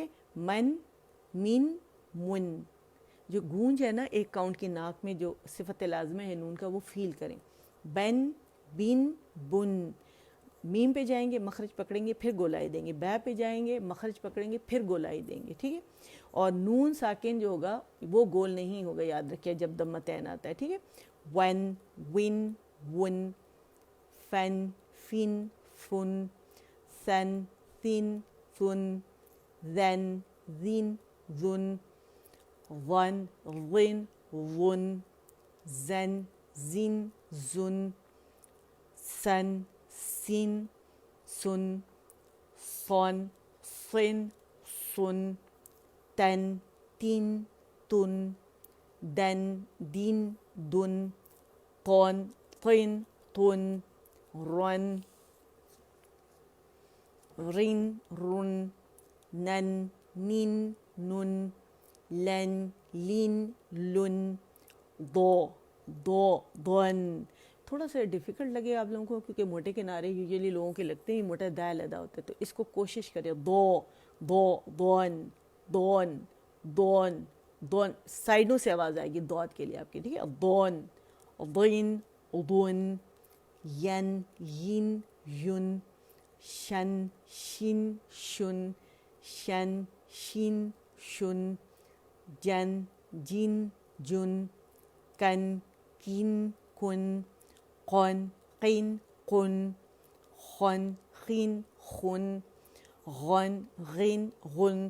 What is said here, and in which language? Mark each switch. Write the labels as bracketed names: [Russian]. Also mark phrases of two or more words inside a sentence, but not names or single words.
[Arabic] من من من, [Urdu] جو گونج ہے نا 1 کاؤنٹ کی ناک میں جو صفت لازمہ ہے نون کا وہ فیل کریں. بن بن بن, میم پہ جائیں گے مخرج پکڑیں گے پھر گولائی دیں گے, بے پہ جائیں گے مخرج پکڑیں گے پھر گولائی دیں گے, ٹھیک ہے. اور نون ساکن جو ہوگا وہ گول نہیں ہوگا, یاد رکھیے جب ضمتین آتا ہے, ٹھیک ہے. [Arabic] ون ون ون, فن فن فن, سن سن سن, زن زن زن, ون ون ون, زن زن زن, سن سن سن, صن صن سن, تن تین تن, دن دین دن, طن طن طن, رن رن رن, نن نین نن, لن لین لن, دو دو ضن. [Urdu] تھوڑا سا ڈیفیکلٹ لگے آپ لوگوں کو کیونکہ موٹے کنارے یوزلی لوگوں کے لگتے ہیں موٹا دال ادا ہوتا ہے, تو اس کو کوشش کریں. [Arabic] دو دو ضن دون دون دون, [Urdu] سائڈوں سے آواز آئے گی دعات کے لیے آپ کی, ٹھیک ہے. [Arabic] دون ضین ضن, ین ین یون, شن شن شن, شن شین شن, جن جن جن, کن کین کن, قن قین قن, خن خین خن, غن غین غن.